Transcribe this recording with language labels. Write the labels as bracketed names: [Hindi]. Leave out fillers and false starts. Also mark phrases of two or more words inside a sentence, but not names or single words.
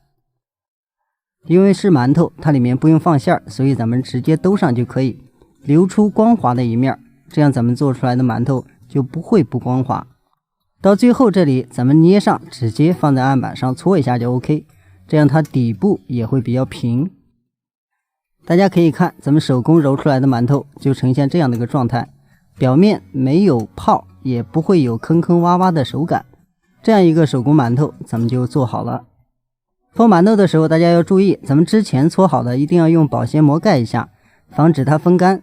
[Chinese] 因為是饅頭，它裡面不用放餡，所以咱們直接兜上就可以，留出光滑的一面，這樣咱們做出來的饅頭就不會不光滑。到最後這裡咱們捏上，直接放在案板上搓一下就 OK， 這樣它底部也會比較平。大家可以看咱們手工揉出來的饅頭就呈現這樣的一個狀態，表面沒有泡，也不會有坑坑洼洼的手感，這樣一個手工饅頭咱們就做好了。搓饅頭的時候大家要注意，咱們之前搓好的一定要用保鮮膜蓋一下，防止它風乾。